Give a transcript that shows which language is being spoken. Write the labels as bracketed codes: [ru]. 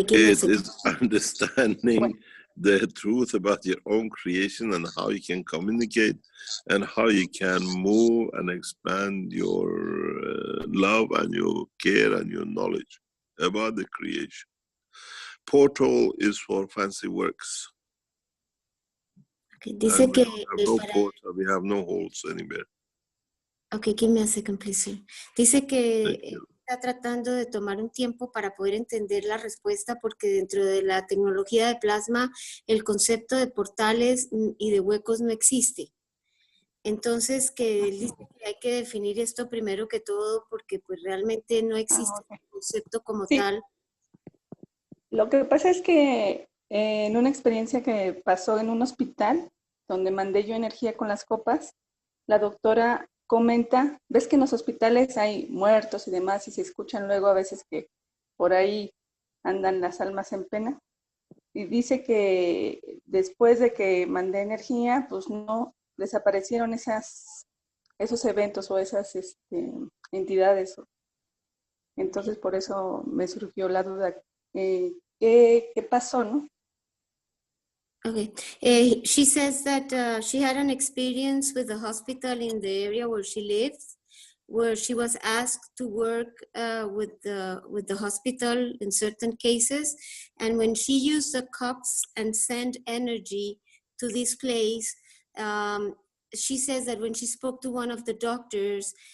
[en] it is understanding the truth about your own creation and how you can communicate and how you can move and expand your love and your care and your knowledge about the creation. Portal is for fancy works. [es] Okay, dice que [en] we have no holes anywhere. Okay, give me a second, please. Sir. [es] Dice que está tratando de tomar un tiempo para poder entender la respuesta, porque dentro de la tecnología de plasma el concepto de portales y de huecos no existe. Entonces que dice que hay que definir esto primero que todo, porque pues realmente no existe un concepto como tal. Lo que pasa es que en una experiencia que pasó en un hospital, donde mandé yo energía con las copas, la doctora comenta, ves que en los hospitales hay muertos y demás, y se escuchan luego a veces que por ahí andan las almas en pena. Y dice que después de que mandé energía, pues no desaparecieron esos eventos o esas entidades. Entonces por eso me surgió la duda, ¿qué pasó, no? [en] Okay. She says that she had an experience with the hospital in the area where she lives, where she was asked to work with the hospital in certain cases. And when she used the cups and sent energy to this place, she says that when she spoke to one of the doctors,